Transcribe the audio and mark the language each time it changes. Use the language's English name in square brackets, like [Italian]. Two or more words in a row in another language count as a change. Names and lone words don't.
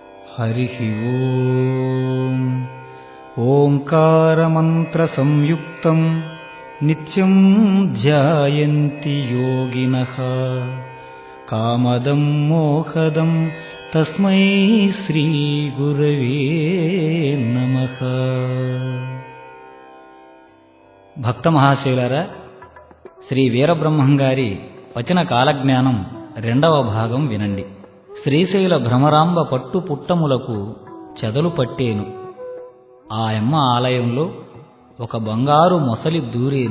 [Sanskrit] हरिः ओम् ओङ्कारमन्त्रसंयुक्तं नित्यं ध्यायन्ति योगिनः कामदं मोहदं तस्मै श्रीगुरवे नमः। [Telugu] భక్త మహాశయులారా, శ్రీ వీరబ్రహ్మం గారి వచన కాలజ్ఞానం రెండవ భాగం వినండి. శ్రీశైల భ్రమరాంబ పట్టు పుట్టములకు చెదలు పట్టేను. ఆయమ్మ ఆలయంలో ఒక బంగారు మొసలి దూరేను.